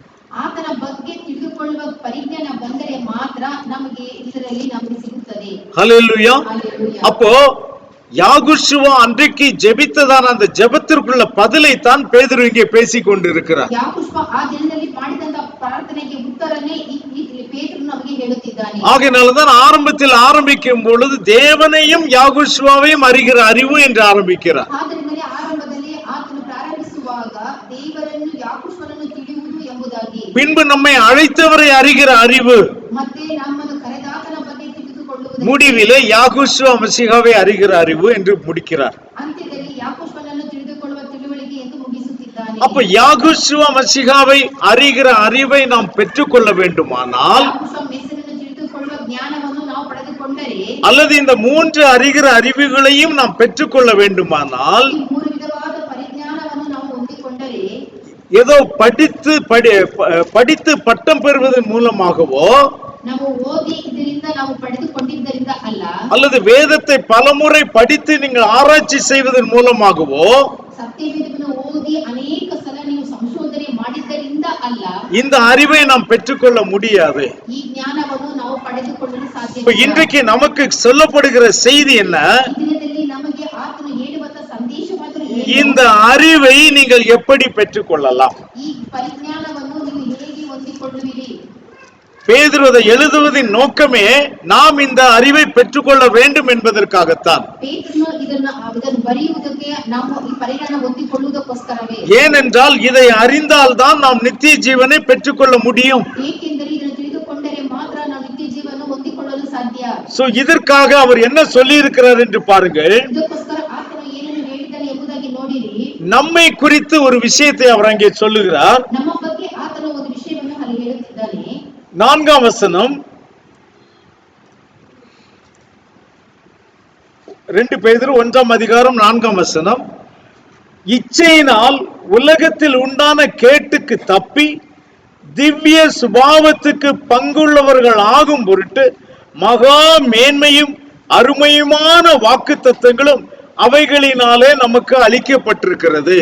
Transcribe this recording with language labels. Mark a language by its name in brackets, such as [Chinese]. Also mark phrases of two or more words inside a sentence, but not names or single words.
[Kannada] ಆತನ ಬಗ್ಗೆ ತಿಳಿದುಕೊಳ್ಳುವ ಪರಿಜ್ಞಾನ ಬಂದರೆ ಮಾತ್ರ ನಮಗೆ ಇದರಲ್ಲಿ ನಮಗೆ ಸಿಗುತ್ತದೆ. [Tamil] ஹல்லேலூயா. [Kannada] ಹಲ್ಲೆಲೂಯಾ. [Tamil] அப்போ யாகுஷுவா அன்றைக்கு ஜெபித்ததான அந்த ஜெபத்திற்குள்ள பதிலை தான் பேதுரு இங்கே பேசிக் கொண்டிருக்கிறார். [Kannada] ಯಾಕೋಬ ಆ ದಿನದಲ್ಲಿ ಮಾಡಿದಂತ ಪ್ರಾರ್ಥನೆಗೆ ಉತ್ತರನೇ ಪೇತ್ರನು ನಮಗೆ ಹೇಳುತ್ತಿದ್ದಾನೆ. [Tamil] ஆகையினால்தான் ஆரம்பத்தில் ஆரம்பிக்கும் பொழுது தேவனையும் யாகுஷுவாவையும் அறிகிற அறிவு என்று ஆரம்பிக்கிறார். [Kannada] ಆದ್ದರಿಂದಲೇ ಆರಂಭದಲ್ಲಿ ಆತನು ಪ್ರಾರಂಭಿಸುವಾಗ ದೇವರನ್ನು ಯಾಕೋಬನನ್ನು ತಿಳಿಯುವುದು ಎಂಬುದಾಗಿ, [Tamil] பின்பு நம்மை அழைத்தவரை அறிகிற அறிவு, [Kannada] ಮತ್ತೆ ನಮ್ಮನ್ನು ಕರೆದಾತನ ಬಗ್ಗೆ ತಿಳಿದುಕೊಳ್ಳುವುದು, [Tamil] முடிவிலே யாகுஷுவா மசீஹாவை அறிகிற அறிவு என்று முடிக்கிறார். [Kannada] ಅಂತ್ಯದಲ್ಲಿ ಯಾಕೋಬನನ್ನು ತಿಳಿದುಕೊಳ್ಳುವ ತಿಳುವಳಿಕೆ ಎಂದು ಮುಗಿಸುತ್ತಿದ್ದಾನೆ. [Tamil] அப்ப யாகுஷுவா மசீஹாவை அறிகிற அறிவை நாம் பெற்றுக்கொள்ள வேண்டுமானால், [Kannada] ಯಾಕೋಬ ಮೆಸ್ಸಿನನ್ನು ತಿಳಿದುಕೊಳ್ಳುವ ಜ್ಞಾನವನ್ನು ನಾವು ಪಡೆದುಕೊಂಡರೆ, [Tamil] அல்லது இந்த மூன்று அறிகிற அறிவுகளையும் நாம் பெற்றுக்கொள்ள வேண்டுமானால், [Kannada] ಈ ಮೂರು ವಿಧವಾದ ಪರಿಜ್ಞಾನವನ್ನು ನಾವು ಹೊಂದಿಕೊಂಡರೆ, [Tamil] ஏதோ படித்து பட்டம் பெறுவதன் மூலமாகவோ [Kannada] ನಾವು ಓದಿ ಇದರಿಂದ ನಾವು ಪಡೆದುಕೊಂಡಿದ್ದರಿಂದ ಅಲ್ಲ, [Tamil] அல்லது வேதத்தை பலமுறை படித்து நீங்கள் ஆராய்ச்சி செய்வதன் மூலமாகவோ [Kannada] ಸತ್ಯವೇದವನ್ನು ಓದಿ ಅನೇಕ ಸಲ ನೀವು ಸಂಶೋಧನೆ ಮಾಡಿದ್ದರಿಂದ ಅಲ್ಲ, [Tamil] இந்த அறிவை நாம் பெற்றுக்கொள்ள முடியாது. [Kannada] ಈ ಜ್ಞಾನವನ್ನು ನಾವು ಪಡೆದುಕೊಳ್ಳಲು [Tamil] இப்ப [Kannada] ಸಾಧ್ಯವಿಲ್ಲ. [Tamil] இன்றைக்கு நமக்கு சொல்லப்படுகிற செய்தி என்ன? [Kannada] ಈ ದಿನದಲ್ಲಿ ನಮಗೆ ಆತನು ಹೇಳುವಂತ ಸಂದೇಶವಾದರೂ ಏನು? [Tamil] இந்த அறிவை நீங்கள் எப்படி பெற்றுக்கொள்ளலாம்? [Kannada] ಈ ಪರಿಜ್ಞಾನವನ್ನು ನೀವು ಹೇಗೆ ಹೊಂದಿಕೊಳ್ಳುವಿರಿ? [Tamil] பேதுரு அதை எழுதுவதின் நோக்கமே நாம் இந்த அறிவை பெற்றுக்கொள்ள வேண்டும் என்பதற்காகத்தான். [Kannada] ಪೇತ್ರನು ಇದನ್ನು ಬರೆಯುವುದಕ್ಕೆ ನಾವು ಈ ಪರಿಜ್ಞಾನ ಹೊಂದಿಕೊಳ್ಳುವುದಕ್ಕೋಸ್ಕರವೇ. [Tamil] ஏனென்றால் இதை அறிந்தால்தான் நாம் நித்திய ஜீவனை பெற்றுக்கொள்ள முடியும். [Kannada] ಏಕೆಂದರೆ ಇದನ್ನು ತಿಳಿದುಕೊಂಡರೆ ಮಾತ್ರ ನಾವು ನಿತ್ಯ ಜೀವನ ಹೊಂದಿಕೊಳ್ಳಲು ಸಾಧ್ಯ. [Tamil] சோ இதற்காக அவர் என்ன சொல்லி இருக்கிறார் என்று பாருங்கள். [Kannada] ಇದಕ್ಕೋಸ್ಕರ ಆತನು ಏನನ್ನು ಹೇಳಿದ್ದಾನೆ ಎಂಬುದಾಗಿ ನೋಡಿರಿ. [Tamil] நம்மை குறித்து ஒரு விஷயத்தை அவர் அங்கே சொல்லுகிறார். [Kannada] ನಮ್ಮ ಬಗ್ಗೆ ಆತನು ಒಂದು ವಿಷಯವನ್ನು ಅಲ್ಲಿ ಹೇಳುತ್ತಿದ್ದಾನೆ. [Tamil] 4ஆம் வசனம், 2 பேதுரு 1ஆம் அதிகாரம் 4ஆம் வசனம், இச்சையினால் உலகத்தில் உண்டான கேட்டுக்கு தப்பி திவ்ய சுபாவத்துக்கு பங்குள்ளவர்கள் ஆகும் பொருட்டு மகா மேன்மையும் அருமையுமான வாக்குத்தத்தங்களும் அவைகளினாலே நமக்கு அளிக்கப்பட்டிருக்கிறது.